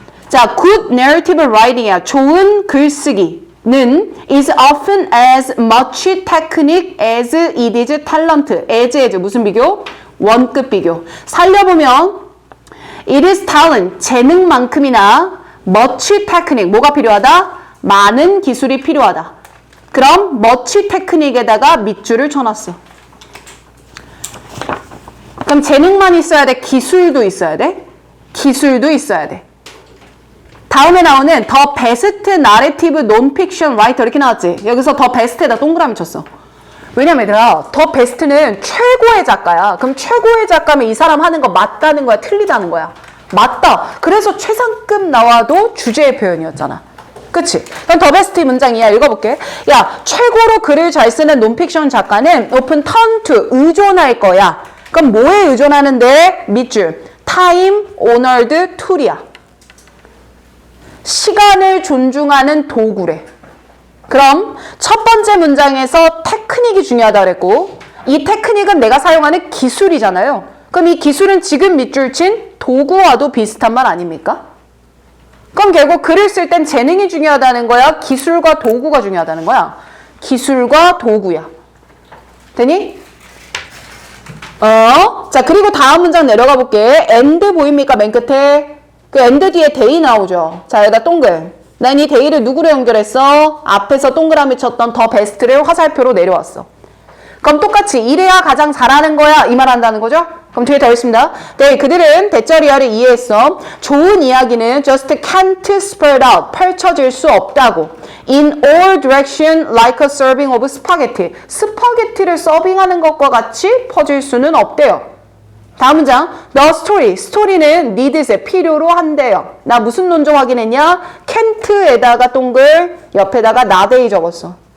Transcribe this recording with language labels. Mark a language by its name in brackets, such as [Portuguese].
[Korean] 자, [English] good narrative writing [Korean] 이야. 좋은 글쓰기는 [English] is often as much technique as it is talent. [Korean] as 무슨 비교? 원급 비교. 살려보면 [English] it is talent, [Korean] 재능만큼이나 [English] much technique, [Korean] 뭐가 필요하다? 많은 기술이 필요하다. 그럼 [English] much technique [Korean] 에다가 밑줄을 쳐놨어. 그럼 재능만 있어야 돼? 기술도 있어야 돼? 기술도 있어야 돼. 다음에 나오는 [English] the best narrative non-fiction writer [Korean] 이렇게 나왔지? 여기서 the best에다 동그라미 쳤어. 왜냐면 얘들아, 더 베스트는 최고의 작가야. 그럼 최고의 작가면 이 사람 하는 거 맞다는 거야? 틀리다는 거야? 맞다. 그래서 최상급 나와도 주제의 표현이었잖아. 그치? 그럼 더 베스트 문장이야. 읽어볼게. 야, 최고로 글을 잘 쓰는 논픽션 작가는 [English] often turn to, [Korean] 의존할 거야. 그럼 뭐에 의존하는데? 밑줄. [English] time honored tool이야. [Korean] 시간을 존중하는 도구래. 그럼 첫 번째 문장에서 테크닉이 중요하다 그랬고 이 테크닉은 내가 사용하는 기술이잖아요. 그럼 이 기술은 지금 밑줄 친 도구와도 비슷한 말 아닙니까? 그럼 결국 글을 쓸 땐 재능이 중요하다는 거야? 기술과 도구가 중요하다는 거야? 기술과 도구야. 되니? 자, 그리고 다음 문장 내려가 볼게. and 보입니까? 맨 끝에. 그 and 뒤에 they 나오죠. 자, 여기다 동글. 난 이 데이를 누구로 연결했어? 앞에서 동그라미 쳤던 더 베스트를 화살표로 내려왔어. 그럼 똑같이 이래야 가장 잘하는 거야 이 말 한다는 거죠? 그럼 뒤에 더 있습니다. 네, 그들은 대절이야를 이해했어. 좋은 이야기는 [English] just can't spread out, [Korean] 펼쳐질 수 없다고. [English] In all direction like a serving of spaghetti. [Korean] 스파게티를 서빙하는 것과 같이 퍼질 수는 없대요. 다음 문장. The story. 스토리는 [English] needs [Korean] 에 필요로 한대요. 나 무슨 논조 확인했냐? can't에다가 동글, 옆에다가 not 적었어.